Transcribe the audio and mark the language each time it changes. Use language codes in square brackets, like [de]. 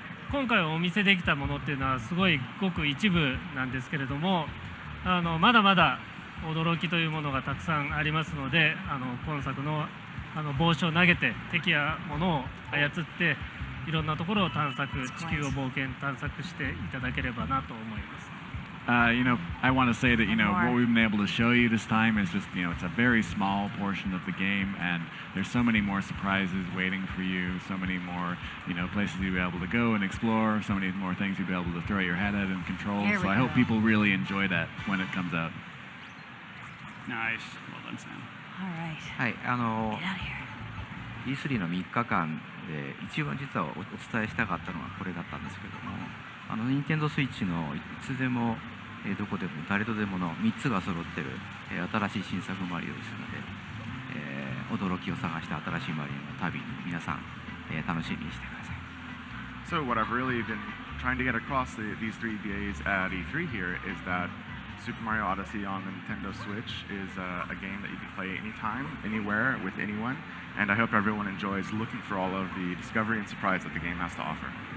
[ja] 今回お見せできたものっていうのはすごいごく一部なんですけれども、まだまだ驚きというものがたくさんありますので、今作の帽子を投げて敵や物を操っていろんなところを探索、地球を冒険探索していただければなと思います。 [en] I want to say that what we've been able to show you this time is just it's a very small portion of the game, and there's so many more surprises waiting for you, so many more places you'll be able to go and explore, so many more things you'll be able to throw your head at and control. So I hope people really enjoy that when it comes out. Nice. Well done, Sam. All right. [ja] はい、 [en] Get out of here. [ja] E3 の3日間で一番実はお伝えしたかったのはこれだったんですけども、Nintendo Switch のいつでもどこでも誰とでもの3つが揃ってる新しい新作マリオですので、驚きを探した新しいマリオの旅に皆さん楽しみにしてください。 [en] So what I've really been trying to get across these 3 days at E3 here is that Super Mario Odyssey on the Nintendo Switch is a game that you can play anytime, anywhere, with anyone, and I hope everyone enjoys looking for all of the discovery and surprise that the game has to offer.